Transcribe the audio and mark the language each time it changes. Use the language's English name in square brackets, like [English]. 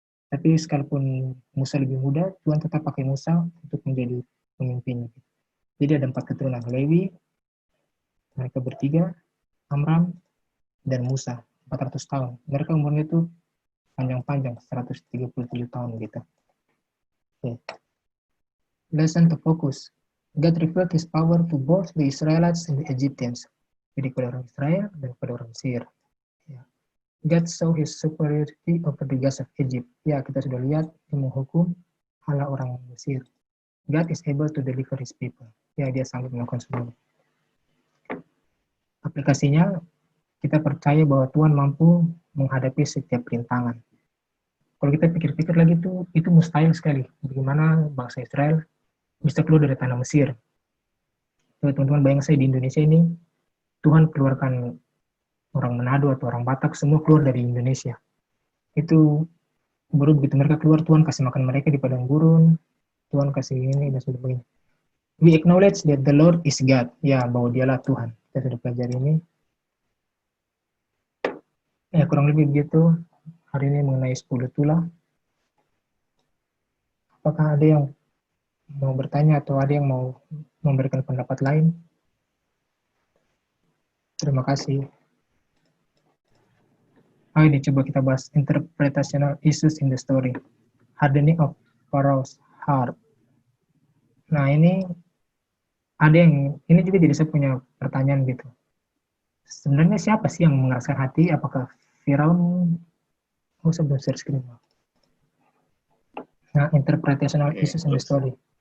[Indonesian] Tapi sekalipun Musa lebih muda, Tuhan tetap pakai Musa untuk menjadi pemimpinnya. Jadi ada 4 keturunan, Lewi, mereka bertiga, Amram, dan Musa, 400 tahun. Mereka umurnya itu panjang-panjang, 137 tahun gitu. [English] Okay. Lesson to focus. God revealed His power to both the Israelites and the Egyptians. [Indonesian] Jadi kepada orang Israel dan kepada orang Mesir. Ya. [English] God saw His superiority over the gods of Egypt. [Indonesian] Ya, kita sudah lihat Dia menghukum Allah orang Mesir. [English] God is able to deliver His people. [Indonesian] Ya, Dia sanggup melakukan semuanya. Aplikasinya, kita percaya bahwa Tuhan mampu menghadapi setiap rintangan. Kalau kita pikir-pikir lagi itu mustahil sekali. Bagaimana bangsa Israel bisa keluar dari tanah Mesir. Teman-teman bayangkan saya di Indonesia ini, Tuhan keluarkan orang Manado atau orang Batak, semua keluar dari Indonesia. Itu baru begitu mereka keluar, Tuhan kasih makan mereka di padang gurun, Tuhan kasih ini dan sebagainya. [English] We acknowledge that the Lord is God. [Indonesian] Ya, bahwa Dialah Tuhan. Kita sudah pelajari ini. Ya, kurang lebih begitu hari ini mengenai 10 tulah. Apakah ada yang mau bertanya atau ada yang mau memberikan pendapat lain? Terima kasih. Ini coba kita bahas [English] interpretational issues in the story. Hardening of Pharaoh's heart. [Indonesian] Nah, ini juga jadi saya punya pertanyaan gitu. Sebenarnya siapa sih yang mengeraskan hati? Apakah Firaun? Sebelum share screen. [English] Nah, interpretational issues in the story.